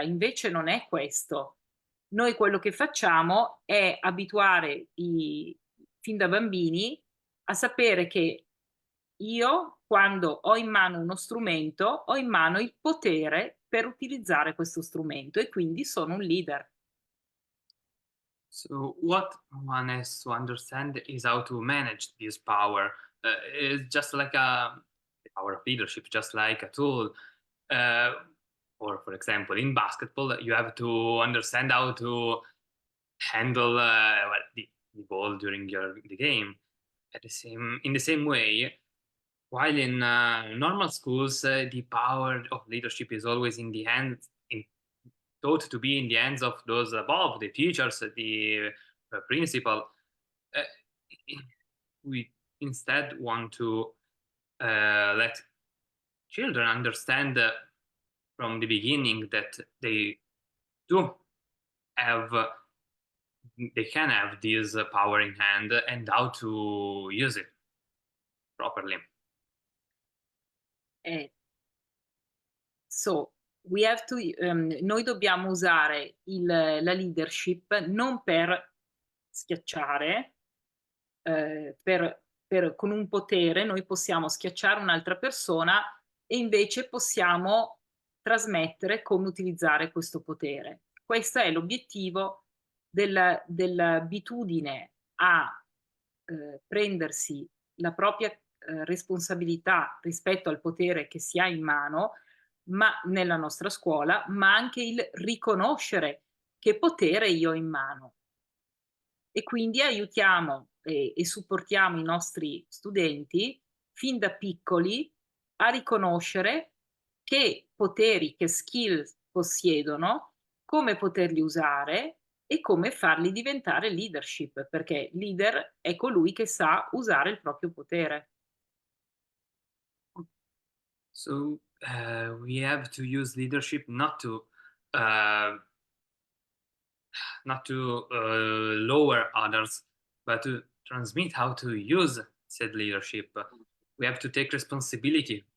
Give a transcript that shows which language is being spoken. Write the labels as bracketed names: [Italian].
[Italian] Invece non è questo. Noi quello che facciamo è abituare fin da bambini a sapere che io, quando ho in mano uno strumento, ho in mano il potere per utilizzare questo strumento e quindi sono un leader. [English] So what one has to understand is how to manage this power. It's just like a power of leadership, just like a tool. Or for example, in basketball, you have to understand how to handle the ball during the game. In the same way, while in normal schools, the power of leadership is always in the hands, thought to be in the hands of those above, the teachers, the principal. Uh, we instead want to let children understand from the beginning that they do have, they can have this power in hand and how to use it properly. So we have to, [Italian] noi dobbiamo usare la leadership non per schiacciare, con un potere noi possiamo schiacciare un'altra persona e invece possiamo trasmettere come utilizzare questo potere. Questo è l'obiettivo dell'abitudine a prendersi la propria responsabilità rispetto al potere che si ha in mano, ma nella nostra scuola, ma anche il riconoscere che potere io ho in mano. E quindi aiutiamo e supportiamo i nostri studenti fin da piccoli a riconoscere che poteri, che skills possiedono, come poterli usare e come farli diventare leadership, perché leader è colui che sa usare il proprio potere. [English] So we have to use leadership uh, not to lower others, but to transmit how to use said leadership. We have to take responsibility